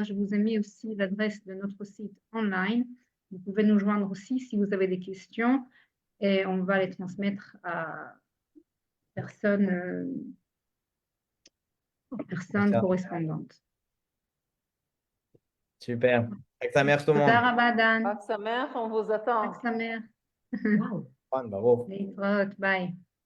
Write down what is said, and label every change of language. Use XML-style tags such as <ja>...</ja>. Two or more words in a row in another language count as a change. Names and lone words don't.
<fr>Je vous ai mis aussi l'adresse de notre site online. Vous pouvez nous joindre aussi si vous avez des questions et on va les transmettre à personnes correspondantes. Super.</fr> <he>חג שמח</he> <fr>tout le monde.</fr> <he>תודה רבה, דן. חג שמח,</he> <fr>on vous attend.</fr> <he>חג שמח. Bravo. להתראות, ביי.</he>